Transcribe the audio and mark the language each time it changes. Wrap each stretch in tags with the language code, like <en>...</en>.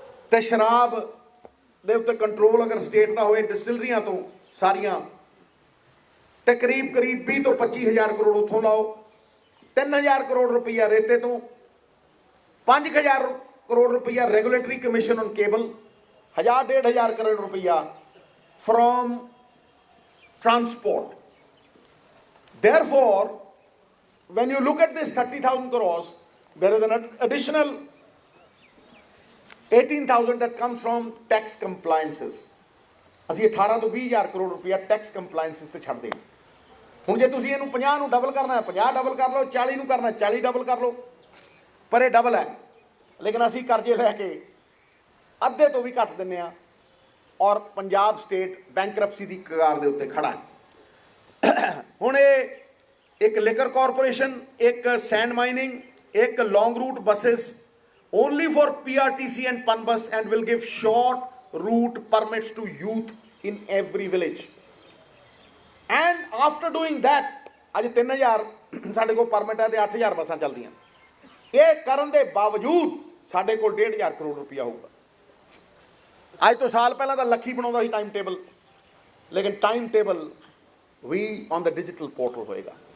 <pa>ਤੇ ਸ਼ਰਾਬ ਦੇ ਉੱਤੇ ਕੰਟਰੋਲ ਅਗਰ ਸਟੇਟ ਦਾ ਹੋਏ ਡਿਸਟਿਲਰੀਆਂ ਤੋਂ ਸਾਰੀਆਂ, ਤੇ ਕਰੀਬ 20 ਤੋਂ 25,000 ਕਰੋੜ ਉੱਥੋਂ ਲਾਓ, 3,000 ਕਰੋੜ ਰੁਪਈਆ ਰੇਤੇ ਤੋਂ, 5,000 ਕਰੋੜ ਰੁਪਈਆ regulatory commission on cable, 1,000-1,500 crore ਰੁਪਈਆ</pa> <en>from transport. Therefore, when you look at this 30,000 crores, there is an additional 18,000 that comes from tax compliances.</en> <pa>ਅਸੀਂ 18 ਤੋਂ 20,000 ਕਰੋੜ ਰੁਪਇਆ ਟੈਕਸ ਕੰਪਲਾਈਂਸਿਸ ਤੇ ਛੱਡ ਦੇਂਗੇ. ਹੁਣ ਜੇ ਤੁਸੀਂ ਇਹਨੂੰ 50 ਨੂੰ ਡਬਲ ਕਰਨਾ ਹੈ 50 ਡਬਲ ਕਰ ਲਓ, 40 ਨੂੰ ਕਰਨਾ 40 ਡਬਲ ਕਰ ਲਓ, ਪਰ ਇਹ ਡਬਲ ਹੈ. ਲੇਕਿਨ ਅਸੀਂ ਕਰਜ਼ੇ ਲੈ ਕੇ ਅੱਧੇ ਤੋਂ ਵੀ ਘੱਟ ਦਿੰਦੇ ਹਾਂ ਔਰ ਪੰਜਾਬ ਸਟੇਟ ਬੈਂਕਰਪਸੀ ਦੀ ਕਗਾਰ ਦੇ ਉੱਤੇ ਖੜਾ ਹੈ. ਹੁਣ ਇਹ ਇੱਕ</pa> <en>Liquor corporation, ਇੱਕ sand mining, ਇੱਕ long route buses only for PRTC and PANBUS, and will give short route permits to youth in every village. And after doing that,</en> <pa>ਅੱਜ 3,000 ਸਾਡੇ ਕੋਲ ਪਰਮਿਟ ਹੈ ਤੇ 8,000 ਬੱਸਾਂ ਚੱਲਦੀਆਂ. ਇਹ ਕਰਨ ਦੇ ਬਾਵਜੂਦ ਸਾਡੇ ਕੋਲ 1,500 ਕਰੋੜ ਰੁਪਇਆ ਹੋਊਗਾ. ਅੱਜ ਤੋਂ ਸਾਲ ਪਹਿਲਾਂ ਤਾਂ ਲੱਖੀ ਬਣਾਉਂਦਾ ਸੀ ਟਾਈਮ ਟੇਬਲ, ਲੇਕਿਨ time table we</pa> <en>on the digital portal</en> <pa>ਹੋਏਗਾ.</pa>